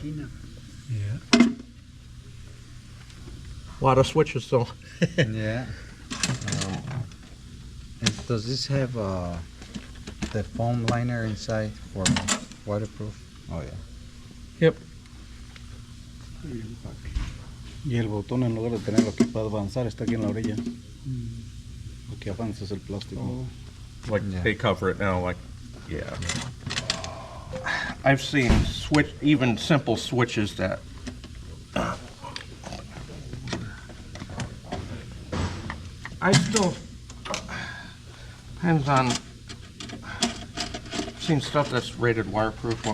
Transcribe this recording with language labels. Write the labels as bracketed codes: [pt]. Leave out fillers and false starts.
[en] Yeah. A lot of switches though. Yeah. And does this have the foam liner inside for waterproof? Oh yeah. Yep. [es] Y el botón, en lugar de tenerlo aquí para avanzar, está aquí en la orilla. Lo que avanza es el plástico. [en] Like Yeah. they cover it now, like, yeah. I've seen even simple switches that I still depends on. I've seen stuff that's rated waterproof.